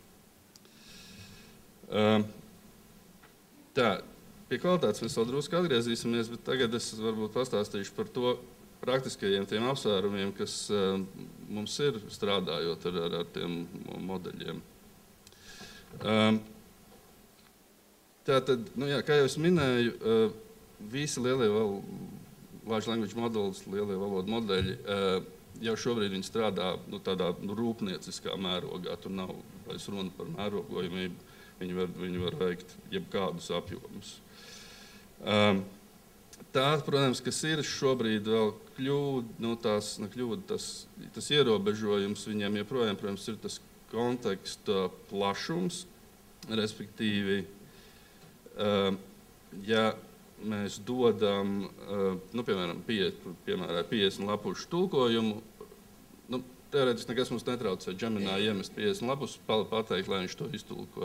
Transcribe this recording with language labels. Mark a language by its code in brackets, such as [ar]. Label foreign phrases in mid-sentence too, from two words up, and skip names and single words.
[lv] Tā, pie kvalitātes mēs vēl drusku atgriezīsimies, bet tagad es varbūt pastāstīšu par to praktiskajiem tiem apsvērumiem, kas mums ir strādājot ar tiem modeļiem. Tātad, kā jau es minēju, visi lielie [en] large language models, [lv] lielie valodu modeļi, jau šobrīd viņi strādā tādā rūpnieciskā mērogā. Tur nav vairs runa par mērogojumību. Viņi var veikt jebkādus apjomus. Tā, protams, kas ir šobrīd vēl tas ierobežojums, viņiem joprojām, protams, ir tas konteksta plašums, respektīvi, ja mēs dodam, piemēram, 50 lapušu tulkojumu, teorētiski nekas mums netraucē Gemini iemest 50 lapus, pateikt, lai viņš to iztulko.